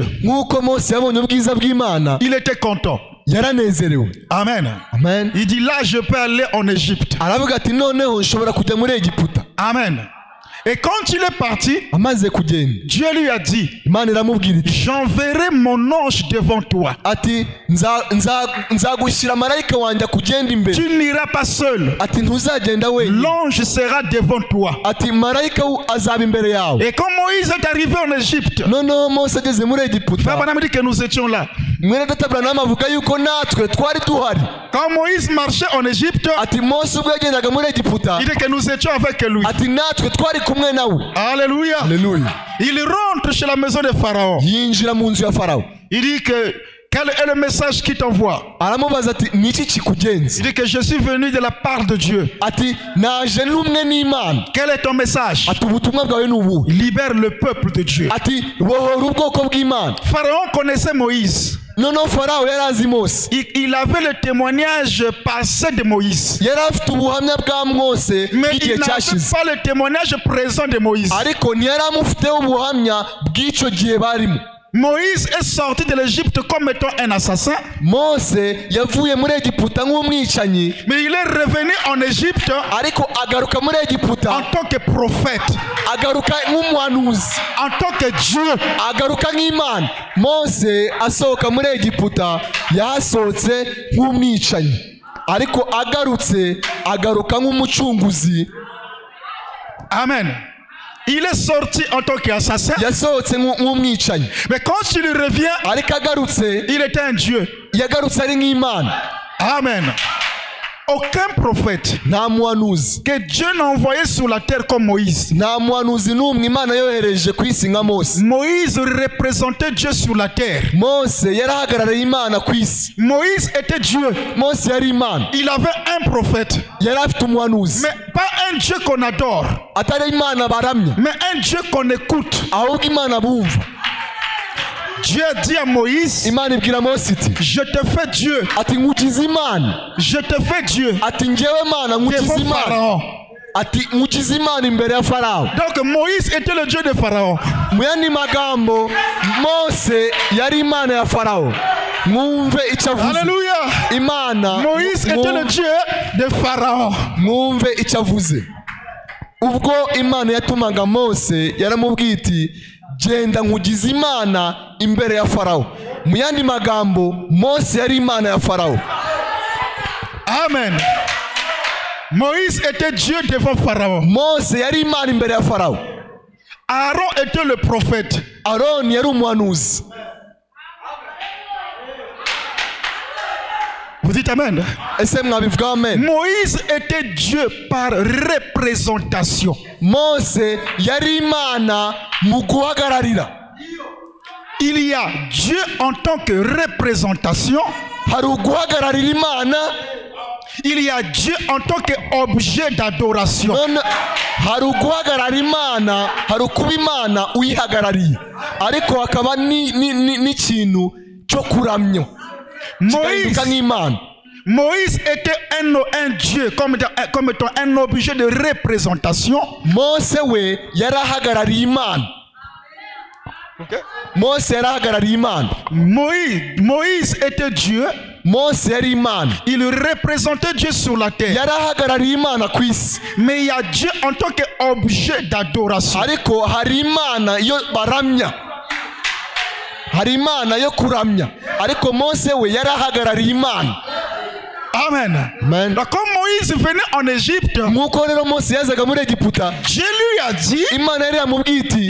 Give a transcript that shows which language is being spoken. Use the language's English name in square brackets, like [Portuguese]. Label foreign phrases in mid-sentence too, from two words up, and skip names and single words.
[Kinyarwanda] nk'uko Mose yabonye ubwiza bw'Imana [French] il était content. [Kinyarwanda] yaranezerewe. Amen. Amen. [French] Il dit là, je peux aller en Égypte. [Kinyarwanda] aravuga ati noneho nshobora kujya muri Egiputa. [French] Amen. Et quand il est parti, [Kinyarwanda] amaze kugenda [French] Dieu lui a dit, [Kinyarwanda] Imana iramubwira iti [French] j'enverrai mon ange devant toi. [Kinyarwanda] ati nzagushyira marayika wanjye akugenda imbere. [French] Tu n'iras pas seul. [Kinyarwanda] ati ntuzagenda wenyine. [French] L'ange sera devant toi. [Kinyarwanda] ati marayika azaba imbere yawe. [French] Et quand Moïse est arrivé en Égypte, [Kinyarwanda] noneho Mose ageze muri Egiputa, [French] Frère Branham dit que nous étions là. [Kinyarwanda] mwene data Branham avuga yuko natwe twari tuhari. [French] Quand Moïse marchait en Égypte, [Kinyarwanda] ati Mose ubwo yagendaga muri Egiputa, [French] il dit que nous étions avec lui. [Kinyarwanda] ati natwe twari kumwe nawe. Alléluia. Alléluia. [French] Il rentre chez la maison de Pharaon. [Kinyarwanda] yinjira mu nzu ya Farawo. [French] Il dit que quel est le message qui t'envoie? [Kinyarwanda] aramubaza ati niki kikugenza? [French] Il dit que je suis venu de la part de Dieu. [Kinyarwanda] ati naje n'umwe n'Imana. [French] Quel est ton message? [Kinyarwanda] ati ubutumwa bwawe ni ubuhe? [French] Libère le peuple de Dieu. [Kinyarwanda] ati bohora ubwoko bw'Imana. [French] Pharaon connaissait Moïse. [Kinyarwanda] noneho Farawo yari azi Mose. [French] Il avait le témoignage passé de Moïse. [Kinyarwanda] yari afite ubuhamya bwa Mose [French] Mais [Kinyarwanda] bw'igihe [French] il n'avait [Kinyarwanda] cyashize, [French] pas le témoignage présent de Moïse. [Kinyarwanda] ariko ntiyari amufiteho ubuhamya bw'icyo gihe barimo. [French] Moïse est sorti de l'Égypte comme étant un assassin, [Kinyarwanda] Mose yavuye muri Egiputa nk'umwicanyi, [French] mais il est revenu en Égypte [Kinyarwanda] ariko agaruka muri Egiputa [French] en tant que prophète, [Kinyarwanda] agaruka nk'umuhanuzi, [French] en tant que Dieu. [Kinyarwanda] agaruka nk'Imana. Mose asohoka muri Egiputa yahasohotse nk'umwicanyi, ariko agarutse agaruka nk'umucunguzi. Amen. [French] Il est sorti en tant qu'assassin, [Kinyarwanda] yasohotse nk'umwicanyi, [French] mais quand il revient, [Kinyarwanda] ariko agarutse [French] il était un Dieu. [Kinyarwanda] yagarutse ari nk'Imana. [French] Amen. aucun prophète [Kinyarwanda] nta muhanuzi [French] que Dieu n'a envoyé sur la terre comme Moïse. [Kinyarwanda] nta muhanuzi n'umwe Imana yohereje ku isi nka Mose. [French] Moïse représentait Dieu sur la terre. [Kinyarwanda] Mose yarahagarariye Imana ku isi. [French] Moïse était Dieu. [Kinyarwanda] Mose yari Imana. [French] Il avait un prophète. [Kinyarwanda] Yari afite umuhanuzi. [French] Mais pas un Dieu qu'on adore. [Kinyarwanda] Atari Imana baramya. [French] Mais un Dieu qu'on écoute. [Kinyarwanda] Ahubwo Imana bumva. [French] Dieu dit à Moïse, [Kinyarwanda] Imana ibwira Mose iti, [French] je te fais Dieu. [Kinyarwanda] ati nkugize Imana. [French] Je te fais Dieu. [Kinyarwanda] Ati njyewe Mana nkugize [French] Devant [Kinyarwanda] Imana. Pharaon. Ati nkugize Imana imbere ya Farao. [French] Donc Moïse était le Dieu de Pharaon. [Kinyarwanda] Mu yandi magambo Mose yari Imana ya Farao. Mwumve icyo avuze. Alléluia. Imana [French] Moïse était le Dieu de Pharaon. [Kinyarwanda] Mwumve icyo avuze. Ubwo Imana yatumaga Mose yaramubwiye iti genda nkugize Imana imbere ya Farao. Mu yandi magambo Mose yari Imana ya Farao. Amen. [French] Moïse était Dieu devant Pharaon. [Kinyarwanda] Mose yari Imana imbere ya Farao. [French] Aaron était le prophète. [Kinyarwanda] Aaron yari umuhanuzi. [French] Vous dites Amen. [Kinyarwanda] Ese mwabivuga amen. [French] Moïse était Dieu par représentation. [Kinyarwanda] Mose yari Imana mu guhagararira. [French] Il y a Dieu en tant que représentation. [Kinyarwanda] Hari uguhagararira Imana. [French] Il y a Dieu en tant qu'objet d'adoration. [Kinyarwanda] Hari uguhagararira Imana, hari ukuba Imana uyihagarariye. Ariko hakaba n'ikintu cyo kuramya. [French] Moïse était un Dieu comme étant un objet de représentation. [Kinyarwanda] Mose we yarahagarariye Imana. Mose yarahagarariye Imana. [French] Moïse était Dieu. [Kinyarwanda] Mose yari Imana. [French] Il représentait Dieu sur la terre. [Kinyarwanda] Yarahagarariye Imana ku isi. [French] Mais il y a Dieu en tant qu'objet d'adoration. [Kinyarwanda] Ariko hari Imana yo baramya. Hari Imana yo kuramya. Ariko Mose we yarahagarariye Imana. Amen. Amen. [French] Donc quand Moïse venait en Égypte, [Kinyarwanda] nkuko rero Mose yazaga muri Egiputa, [French] Dieu lui a dit, [Kinyarwanda] Imana yari yamubwiye iti,